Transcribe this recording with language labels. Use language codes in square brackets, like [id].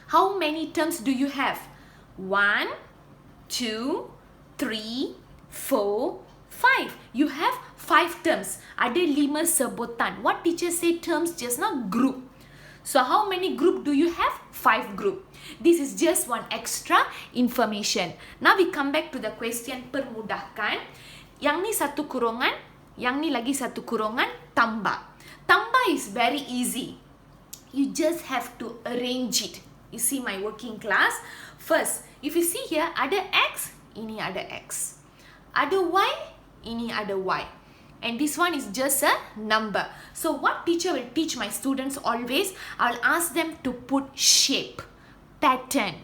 [en] How many terms do you have? 1, 2, 3, 4, 5. You have 5 terms. [ms] Ada 5 sebutan. [en] What teacher say terms just now? Group. So how many group do you have? 5 group. This is just one extra information. Now we come back to the question permudahkan. [ms] Yang ni satu kurungan, yang ni lagi satu kurungan, tambah. [en] Tambah is very easy. You just have to arrange it. You see my working class? First, if you see here, [ms] ada X, ini ada X. Ada Y, ini ada Y. [en] And this one is just a number. So what teacher will teach my students always, I'll ask them to put shape, pattern.